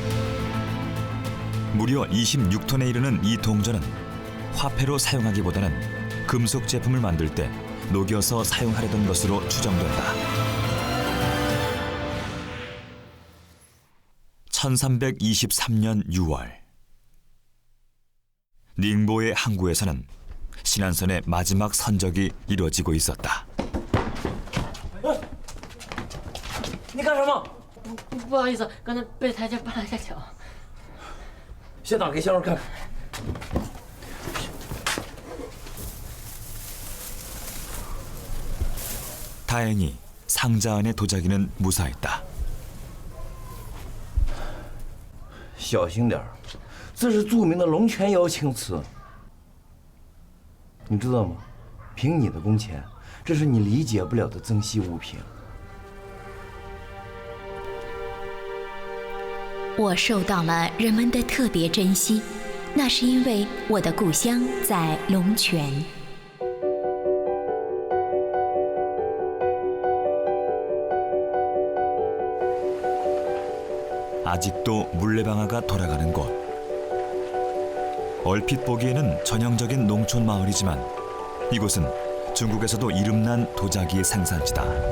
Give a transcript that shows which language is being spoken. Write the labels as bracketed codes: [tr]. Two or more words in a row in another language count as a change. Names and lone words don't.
[ko] 무려 26톤에 이르는 이 동전은 화폐로 사용하기보다는 금속 제품을 만들 때 녹여서 사용하려던 것으로 추정된다. 1323년 6월 닝보의 항구에서는 신안선의 마지막 선적이 이루어지고 있었다. [zh] 你干什么？不好意思，刚才被台阶绊了一下脚。先打给先生看看。 [ko] 다행히 상자 안의 도자기는 무사했다. [zh] 小心点儿，这是著名的龙泉窑青瓷。你知道吗？凭你的工钱，这是你理解不了的珍稀物品。我受到了人们的特别珍惜，那是因为我的故乡在龙泉。 [ko] 아직도 물레방아가 돌아가는 곳. 얼핏 보기에는 전형적인 농촌 마을이지만 이곳은 중국에서도 이름난 도자기 생산지다.